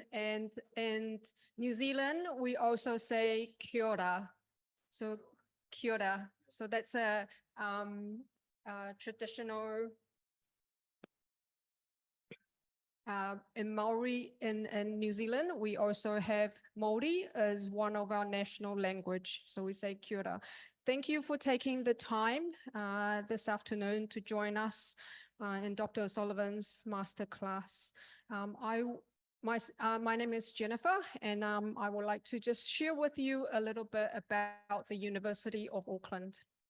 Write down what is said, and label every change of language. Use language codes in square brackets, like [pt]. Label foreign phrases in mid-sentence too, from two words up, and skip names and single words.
[en] And in New Zealand, we also say [mi] kia ora. So kia ora. [en] So that's a traditional in Maori in New Zealand. We also have Māori as one of our national language. So we say [mi] kia ora. [en] Thank you for taking the time this afternoon to join us in Dr. O'Sullivan's masterclass. My name is Jennifer, and I would like to just share with you a little bit about the University of Auckland.